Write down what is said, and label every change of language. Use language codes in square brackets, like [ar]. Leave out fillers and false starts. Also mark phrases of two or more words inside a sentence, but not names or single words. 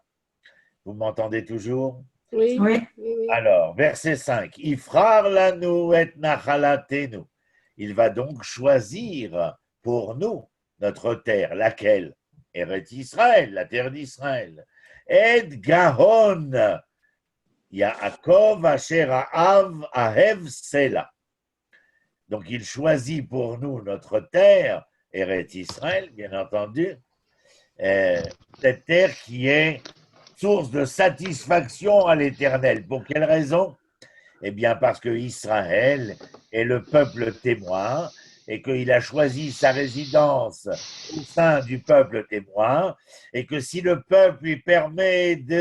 [fr] Vous m'entendez toujours? Oui. Oui. Oui, oui. Alors, verset 5. [he] יבחר לנו את נחלתנו. [fr] Il va donc choisir pour nous notre terre, laquelle? Eret Israël, la terre d'Israël. [he] את גאון, יעקב אשר אהב סלה. [fr] Donc, il choisit pour nous notre terre, Eret Israël, bien entendu, cette terre qui est source de satisfaction à l'Éternel. Pour quelle raison? Eh bien, parce que Israël est le peuple témoin et qu'il a choisi sa résidence au sein du peuple témoin et que si le peuple lui permet